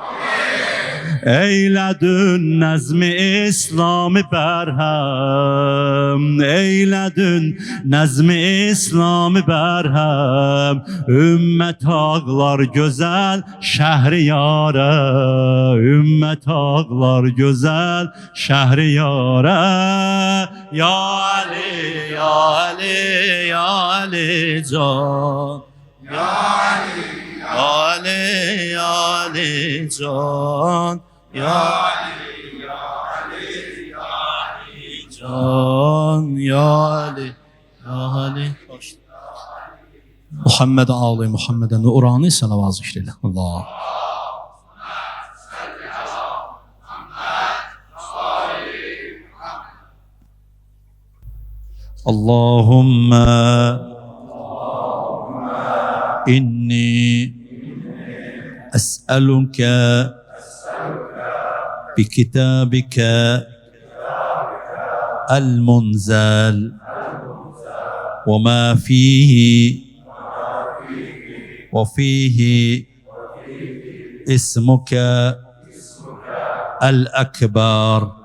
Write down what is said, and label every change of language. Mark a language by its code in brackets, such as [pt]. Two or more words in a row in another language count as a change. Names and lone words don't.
[az] Eylədün nəzmi İslami bərhəm. Eylədün nəzmi İslami bərhəm. Ümmət ağlar gözəl Şəhriyarə. Ümmət ağlar gözəl Şəhriyarə. Ya Ali, ya Ali, ya Ali can. Ya Ali, ya Ali, ya Ali can. Ya Ali, ya Ali, ya Ali can. Ya Ali, ya Ali. [tr] Muhammed Ali, Muhammed'e nurani salavat zikreyle. [ar] Allah. اللهم إني أسألك بكتابك المنزل وما فيه وفيه اسمك الأكبر